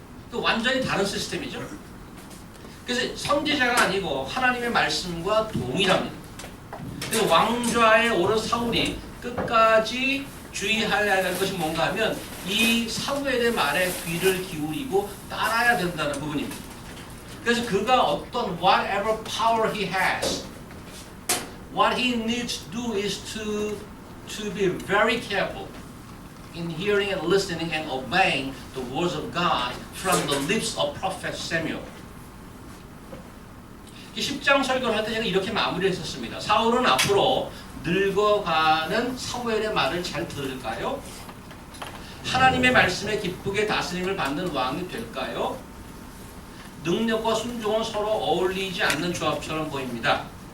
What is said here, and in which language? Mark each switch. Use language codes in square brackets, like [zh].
[ko] 그 완전히 다른 시스템이죠. 그래서 선지자가 아니고 하나님의 말씀과 동일합니다. 그래서 왕좌에 오른 사울이 끝까지 주의해야 할 것이 뭔가 하면 이 사무엘의 말에 귀를 기울이고 따라야 된다는 부분입니다. 그래서 그가 어떤 [en] whatever power he has, what he needs to do is to be very careful in hearing and listening and obeying the words of God from the lips of prophet Samuel. [ko] 10장 설교를 할 때 제가 이렇게 마무리를 했었습니다. 사울은 앞으로 늙어가는 사무엘의 말을 잘 들을까요? 하나님의 말씀에 기쁘게 다스림을 받는 왕이 될까요? 능력과 순종은 서로 어울리지 않는 조합처럼 보입니다.